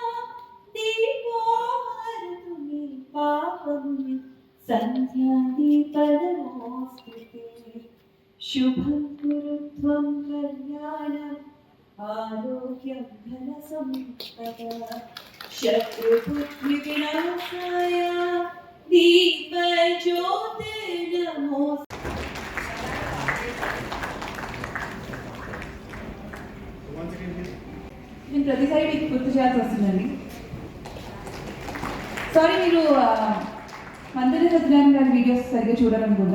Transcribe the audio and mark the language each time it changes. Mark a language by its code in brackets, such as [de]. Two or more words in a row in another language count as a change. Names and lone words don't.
[sa] दीपो हरतु मे पापं, सन्ध्यादीप नमोस्तुते, शुभं कुरु त्वं कल्याणम् आरोग्यं धनसम्पदा, शत्रुबुद्धिविनाशाय दीपज्योतिर्नमो. [te] నేను ప్రతిసారి మీకు గుర్తు చేయాల్సి వస్తుందండి. సారీ, మీరు మంత్రి సత్యనారాయణ గారి వీడియోస్ సరిగ్గా చూడాలనుకుంటా.